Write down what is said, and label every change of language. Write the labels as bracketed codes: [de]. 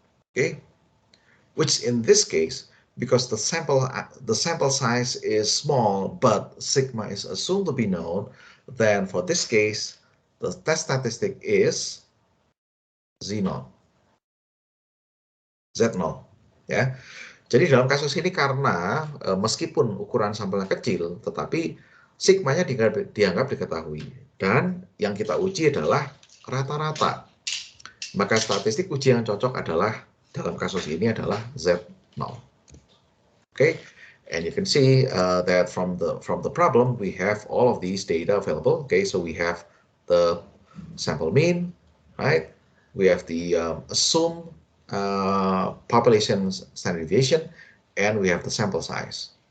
[en] Okay, which in this case, because the sample size is small, but sigma is assumed to be known, then for this case, the test statistic is Z0, Z0, ya. [id] Jadi dalam kasus ini karena meskipun ukuran sampelnya kecil, tetapi sigmanya dianggap diketahui, dan yang kita uji adalah rata-rata. Maka statistik uji yang cocok adalah dalam kasus ini adalah Z0. [en] Okay, and you can see that from the problem we have all of these data available. Okay, so we have the sample mean, right? We have the assumed population standard deviation, and we have the sample size.